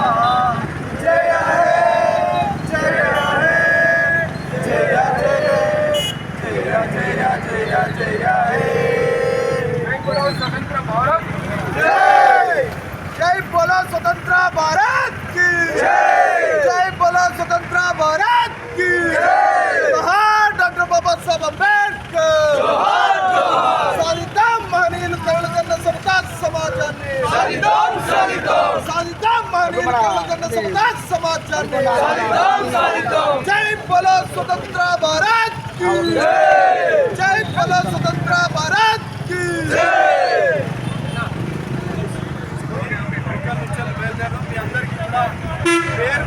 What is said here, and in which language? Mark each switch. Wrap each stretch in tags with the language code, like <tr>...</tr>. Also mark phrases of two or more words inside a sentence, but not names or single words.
<hi>जय हे जय हे जय जय जय जय जय जय हे। जय बोलो स्वतंत्र भारत जय, जय बोलो स्वतंत्र भारत की जय, जय बोलो स्वतंत्र भारत की जय।</hi> <te>जोहार డాక్టర్ బాబాసాహెబ్ అంబేద్కర్, జోహార్ జోహార్। సాధిద్దాం మహనీయులు కలగన్న సమతా సమాజాన్ని, సాధిద్దాం సాధిద్దాం సాధిద్దాం మహనీయులు కలగన్న సమతా సమాజాన్ని, సాధిద్దాం సాధిద్దాం।</te> <hi>जय बोलो स्वतंत्र भारत की जय, जय बोलो स्वतंत्र भारत की जय।</hi> <te>మీ అందరికీ కూడా</te>